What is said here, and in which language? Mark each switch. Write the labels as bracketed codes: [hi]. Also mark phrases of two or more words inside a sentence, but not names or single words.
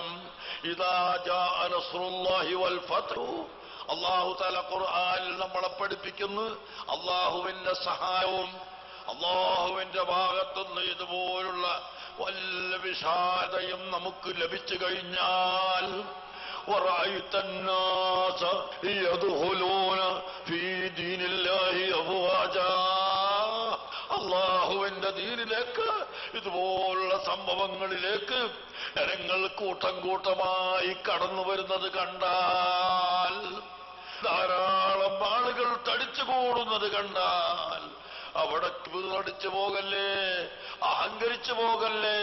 [ar] إذا جاء نصر الله والفتح, الله تعالى [ml] ഖുർആനിൽ നമ്മളെ പഠിപ്പിക്കുന്നു, അല്ലാഹുവിന്റെ സഹായവും അല്ലാഹുവിന്റെ ഭാഗത്തുനിന്ന് ഇതുപോലുള്ള വല്ല വിശാലതയും നമുക്ക് ലഭിച്ചു കഴിഞ്ഞാൽ [ar] وَرَأَيْتَ النَّاسَ يَدْخُلُونَ فِي دِينِ اللَّهِ أَفْوَاجًا, [ml] അല്ലാഹുവിന്റെ ദീനിലേക്ക് ഇതുപോലുള്ള സംഭവങ്ങളിലേക്ക് ജനങ്ങൾ കൂട്ടം കൂട്ടമായി കടന്നു വരുന്നത് കണ്ടാൽ, ധാരാളം ആളുകൾ തടിച്ചു കൂടുന്നത് കണ്ടാൽ അവിടെ അടിച്ചു പോകല്ലേ, അഹങ്കരിച്ചു പോകല്ലേ.